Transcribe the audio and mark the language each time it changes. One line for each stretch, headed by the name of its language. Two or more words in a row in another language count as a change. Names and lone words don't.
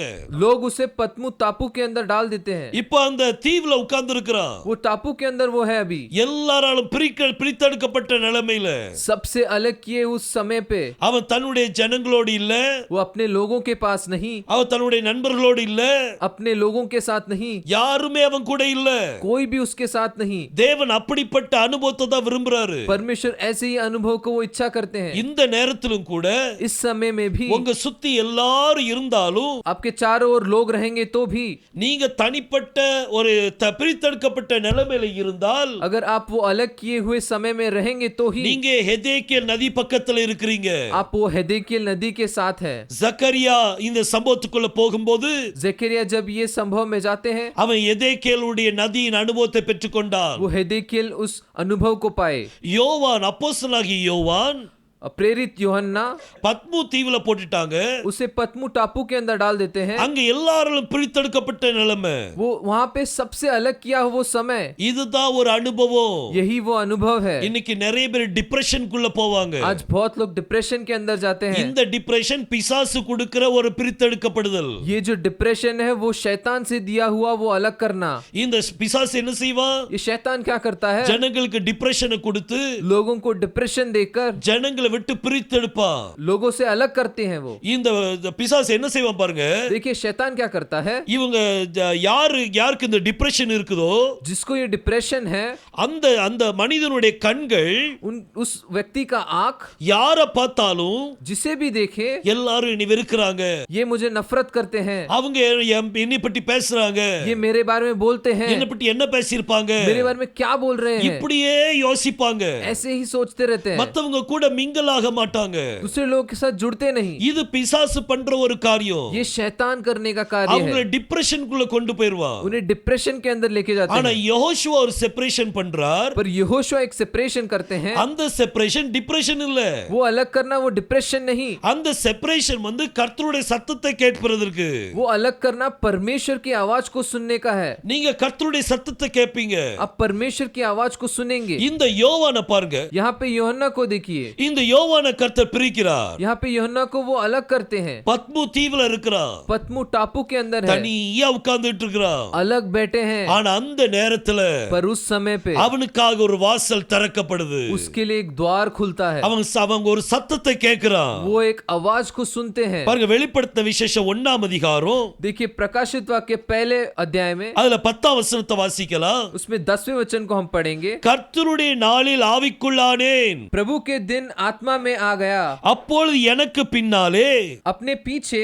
Hindi: लोग उसे पतमू टापू के अंदर डाल देते हैं.
Tamil: இப்போ அந்த தீவுல உட்கார்ந்து இருக்கிறான்.
Hindi: वो टापू के अंदर वो है अभी,
Tamil: எல்லாராலும் பிரித்தெடுக்கப்பட்ட நிலைமையில
Hindi: सबसे अलग किए उस समय पे.
Tamil: அவன் தன்னுடைய ஜனங்களோடு இல்ல,
Hindi: वो अपने लोगों के पास नहीं,
Tamil: அவன் தன்னுடைய நண்பர்களோடு இல்ல,
Hindi: अपने लोगों के साथ नहीं,
Tamil: யாருமே அவன் கூட இல்ல.
Hindi: कोई भी उसके साथ नहीं.
Tamil: தேவன் அப்படிப்பட்ட அனுபவத்தை தான் விரும்புறாரு.
Hindi: परमेश्वर ऐसे ही अनुभव को वो इच्छा करते हैं.
Tamil: இந்த நேரத்திலும் கூட
Hindi: इस समय में भी
Tamil: உங்க சுத்தி எல்லாரும் இருந்தாலும்
Hindi: आपके चारों ओर लोग रहेंगे तो भी,
Tamil: நீங்க தனிப்பட்ட ஒரு பிரித்தெடுக்கப்பட்ட நிலைமையில இருந்தால்,
Hindi: अगर आप वो अलग किए हुए समय में रहेंगे तो ही,
Tamil: நீங்க ஹெதேக்கியல் நதி பக்கத்துல இருக்கிறீங்க.
Hindi: आप वो हेदेकियल नदी के साथ है.
Tamil: சக்கரியா இந்த சம்பவத்துக்குள்ள போகும்போது
Hindi: जकरिया जब ये संभव में जाते हैं,
Tamil: அவன் எதேக்கியேலுடைய நதியின் அனுபவத்தை பெற்றுக்கொண்டான்.
Hindi: वो हेदेकियल उस अनुभव को पाए.
Tamil: யோவான், அப்போஸ்தலனாகிய யோவான்
Hindi: प्रेरित यूहन्ना,
Tamil: பத்மு தீவுல போட்டுட்டாங்க.
Hindi: उसे पतमू टापू के अंदर डाल देते हैं.
Tamil: அங்க எல்லாரும் பிரித்தெடுக்கப்பட்ட நிலைமை.
Hindi: वो वहां पे सबसे अलग किया वो समय,
Tamil: இதுதான் ஒரு அனுபவம்.
Hindi: यही वो अनुभव है.
Tamil: இன்னைக்கு நிறைய பேர் டிப்ரெஷனுக்குள்ள போவாங்க.
Hindi: आज बहुत लोग डिप्रेशन के अंदर जाते हैं.
Tamil: இந்த டிப்ரெஷன் பிசாசு கொடுக்கிற ஒரு பிரித்தெடுக்கப்படுதல்.
Hindi: ये जो डिप्रेशन है वो शैतान से दिया हुआ वो अलग करना.
Tamil: இந்த பிசாசு என்ன செய்வான்?
Hindi: ये शैतान क्या करता है?
Tamil: ஜனங்களுக்கு டிப்ரெஷனை கொடுத்து
Hindi: लोगों को डिप्रेशन देकर
Tamil: ஜனங்களை விட்டு பிரித்தெடுப்பான்.
Hindi: लोगों से अलग करते हैं. वो
Tamil: இந்த பிசாசு என்ன செய்வான் பாருங்க.
Hindi: देखिए शैतान क्या करता है.
Tamil: இவங்க யாருக்கு இந்த டிப்ரெஷன் இருக்குதோ,
Hindi: जिसको ये डिप्रेशन है,
Tamil: அந்த அந்த மனிதனுடைய கண்கள்
Hindi: उस व्यक्ति का आंख
Tamil: யாரை பார்த்தாலும்
Hindi: जिसे भी देखे
Tamil: எல்லாரும் என்னை வெறுக்கிறாங்க,
Hindi: ये मुझे नफरत करते हैं,
Tamil: அவங்க என்னை பற்றி பேசுறாங்க,
Hindi: ये मेरे बारे में बोलते हैं,
Tamil: என்னை பற்றி என்ன பேசியிருப்பாங்க,
Hindi: मेरे बारे में क्या बोल रहे हैं,
Tamil: இப்படியே யோசிப்பாங்க.
Hindi: ऐसे ही सोचते रहते हैं.
Tamil: மத்தவங்க கூட மிங்கல் ஆக மாட்டாங்க.
Hindi: दूसरे लोगों के साथ जुड़ते नहीं.
Tamil: இது பிசாசு பண்ற ஒரு காரியம்.
Hindi: ये शैतान करने का कार्य
Tamil: அவங்களை
Hindi: है.
Tamil: டிப்ரெஷனுக்குள்ள கொண்டு போயிருவான்.
Hindi: उन्हें डिप्रेशन के अंदर लेके जाते
Tamil: ஆனா
Hindi: हैं.
Tamil: யெகோஷுவா ஒரு செப்பரேஷன் பண்றார்.
Hindi: पर यहोशुआ एक सेपरेशन करते हैं.
Tamil: அந்த செப்பரேஷன் டிப்ரெஷன் இல்ல.
Hindi: वो अलग करना वो डिप्रेशन नहीं.
Tamil: அந்த செப்பரேஷன் வந்து கர்த்தருடைய சத்தத்தை கேட்பதற்கு.
Hindi: वो अलग करना परमेश्वर की आवाज को सुनने का है.
Tamil: நீங்க கர்த்தருடைய சத்தத்தை கேட்பீங்க.
Hindi: आप परमेश्वर की आवाज को सुनेंगे.
Tamil: இந்த யோவானை பாருங்க.
Hindi: यहाँ पे यूहन्ना को देखिए.
Tamil: இந்த யோவானை கர்த்தர் பிரிக்கிறார்.
Hindi: यहाँ पे यूहन्ना को वो अलग करते हैं.
Tamil: பத்மு தீவுல இருக்கிறான்.
Hindi: पतमू टापू के अंदर है.
Tamil: தனியா உட்கார்ந்துட்டு இருக்கிறான்.
Hindi: अलग बैठे हैं.
Tamil: ஆனா அந்த நேரத்துல
Hindi: पर उस समय पे
Tamil: அவனுக்காக ஒரு வாசல் திறக்கப்படுது.
Hindi: उसके लिए एक द्वार खुलता है.
Tamil: அவங்க ஒரு சத்தத்தை கேட்கிறான்.
Hindi: वो एक आवाज को सुनते हैं.
Tamil: பாருங்க, வெளிப்படுத்தின விசேஷம் 1ஆம் அதிகாரம்,
Hindi: देखिए प्रकाशित वाक्य पहले अध्याय में,
Tamil: அதுல 10ஆம் வசனத்தை வாசிக்கலாம்.
Hindi: उसमें 10वें वचन को हम पढ़ेंगे.
Tamil: கர்த்தருடைய நாளில் ஆவிக்குள்ளானேன்,
Hindi: प्रभु के दिन आत्मा में आ गया,
Tamil: அப்பொழுது எனக்கு பின்னாலே
Hindi: अपने पीछे